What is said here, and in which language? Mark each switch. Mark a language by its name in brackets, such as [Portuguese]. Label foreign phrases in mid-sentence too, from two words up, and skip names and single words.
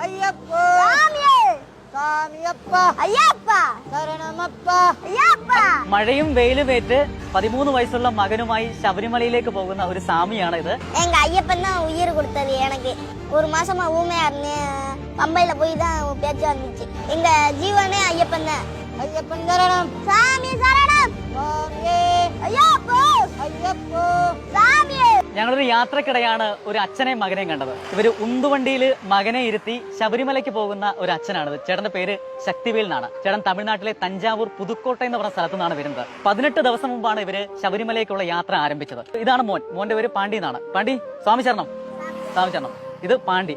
[Malayalam] അയ്യപ്പോ സ്വാമിയപ്പ അയ്യപ്പ ശരണമപ്പ അയ്യപ്പ. മഴയും വെയിലുമേറ്റ് 13 വയസ്സുള്ള മകനുമായി ശബരിമലയിലേക്ക് പോകുന്ന ഒരു സാമിയാണ് ഇത്. [Tamil] எங்க ஐயப்பன் தான் உயிர் கொடுத்தது எனக்கு. ஒரு மாசமா ஊமையா இருந்தேன். பம்பையில போய் தான் பேச்சு வந்துச்சு. எங்க ஜீவனே ஐயப்பன் தான். ஐயப்பன் சரணம் சாமி சரணம் சாமியே ஐயப்போ ஐயப்போ சாமியே. [Malayalam] ഞങ്ങളൊരു യാത്രക്കിടെയാണ് ഒരു അച്ഛനെയും മകനെയും കണ്ടത്. ഇവര് ഉന്തുവണ്ടിയിൽ മകനെ ഇരുത്തി ശബരിമലയ്ക്ക് പോകുന്ന ഒരു അച്ഛനാണിത്. ചേട്ടന്റെ പേര് ശക്തിവേൽ എന്നാണ്. ചേട്ടൻ തമിഴ്നാട്ടിലെ തഞ്ചാവൂർ പുതുക്കോട്ട എന്ന് പറഞ്ഞ സ്ഥലത്തു നിന്നാണ് വരുന്നത്. 18 ദിവസം മുമ്പാണ് ഇവര് ശബരിമലയ്ക്കുള്ള യാത്ര ആരംഭിച്ചത്. ഇതാണ് മോന്റെ പേര് പാണ്ഡി എന്നാണ്. പാണ്ഡി സ്വാമി ശരണം. സ്വാമി ശരണം. ഇത് പാണ്ഡി.